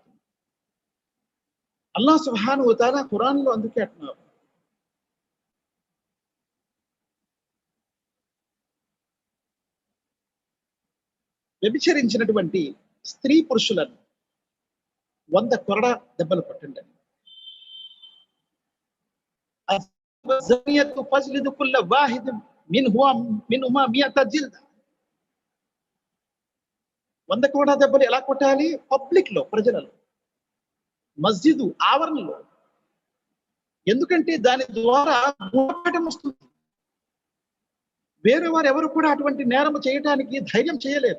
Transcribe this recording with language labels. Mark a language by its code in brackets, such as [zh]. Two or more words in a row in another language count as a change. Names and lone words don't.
[ar] الله سبحانه وتعالى [te] ఖురాన్ లో అందుకే అంటున్నారు, వ్యభిచరించినటువంటి స్త్రీ పురుషులను 100 కొరడా దెబ్బలు కొట్టండి. [ar] الزانية فاجلد كل واحد منهما 100 جلدة. [te] 100 కొరడా దెబ్బలు ఎలా కొట్టాలి? పబ్లిక్ లో, ప్రజలలో, మస్జిద్ ఆవరణలో. ఎందుకంటే దాని ద్వారా గుణపాఠం వస్తుంది. వేరే వారు ఎవరు కూడా అటువంటి నేరం చేయడానికి ధైర్యం చేయలేరు.